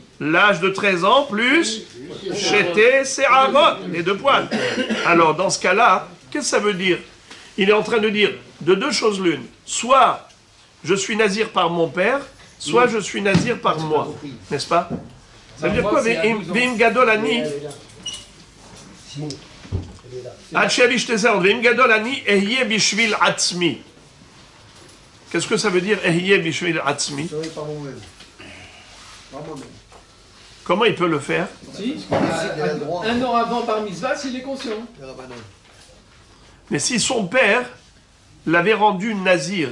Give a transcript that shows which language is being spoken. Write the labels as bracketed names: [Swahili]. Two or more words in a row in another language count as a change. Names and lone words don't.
[French] L'âge de 13 ans plus [Hebrew] שתי שערות, [French] les deux poils. Alors, dans ce cas-là, qu'est-ce que ça veut dire? Il est en train de dire de deux choses l'une. Soit je suis nazir par mon père, soit je suis nazir par moi. N'est-ce pas? Ça veut dire quoi? [Hebrew] ואם גדול אני. ואם גדול אני אהיה בשביל עצמי. [French] Qu'est-ce que ça veut dire [Hebrew] אהיה בשביל עצמי? [French] Par moi-même. Par moi-même. Comment il peut le faire? Si, un an avant [Hebrew] בר מצווה, [French] s'il est conscient. Mais si son père l'avait rendu nazir,